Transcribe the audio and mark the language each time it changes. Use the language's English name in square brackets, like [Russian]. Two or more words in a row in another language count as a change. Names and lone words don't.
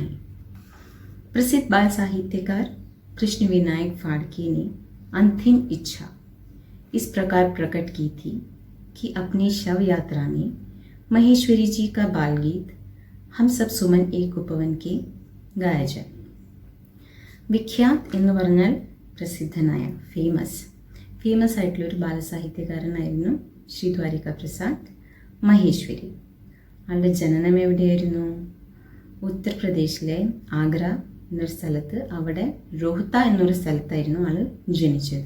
[Hindi] प्रसिद्ध बाल साहित्यकार कृष्ण विनायक फाड़के ने अंतिम इच्छा इस प्रकार प्रकट की थी कि अपनी शव यात्रा में महेश्वरी जी का बाल गीत हम सब सुमन एक उपवन के गाया जाए। [Malayalam] വിഖ്യാത് എന്ന് പറഞ്ഞാൽ പ്രസിദ്ധനായ ഫേമസ് ആയിട്ടുള്ള ഒരു ബാലസാഹിത്യകാരനായിരുന്നു ശ്രീ ദ്വാരിക പ്രസാദ് മഹേശ്വരി. ആളുടെ ജനനം എവിടെയായിരുന്നു? ഉത്തർപ്രദേശിലെ ആഗ്ര എന്നൊരു സ്ഥലത്ത്, അവിടെ റോഹ്ത എന്നൊരു സ്ഥലത്തായിരുന്നു ആൾ ജനിച്ചത്.